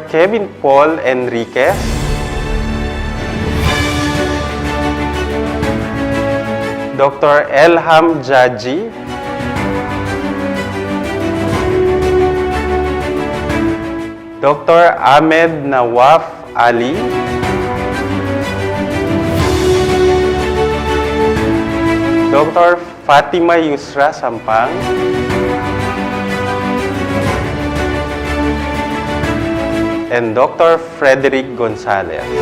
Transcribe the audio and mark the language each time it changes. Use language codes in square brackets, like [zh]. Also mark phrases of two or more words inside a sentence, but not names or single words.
[en] Kevin Paul Enriquez, Dr. Elham J, Dr. Ahmed Nhawaf A, Dr. Fathima Yusra Sampang, and Dr. Frederick Gonzalez.